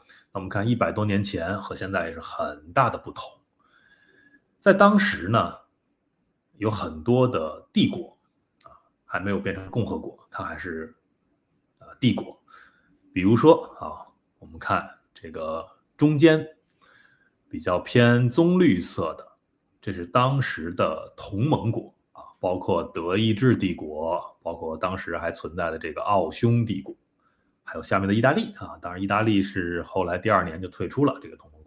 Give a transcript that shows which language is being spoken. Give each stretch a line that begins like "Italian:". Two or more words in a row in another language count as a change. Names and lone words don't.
Chinese: 那我們看100多年前和現在也是很大的不同。在当時呢，有很多的帝國還沒有變成共和國，它還是帝国。比如說我們看這個中間比較偏棕綠色的，這是當時的同盟國包括德意志帝國，包括當時還存在的这個奧匈帝国，還有下面的意大利當然意大利是後來第2年就退出了這個同盟國。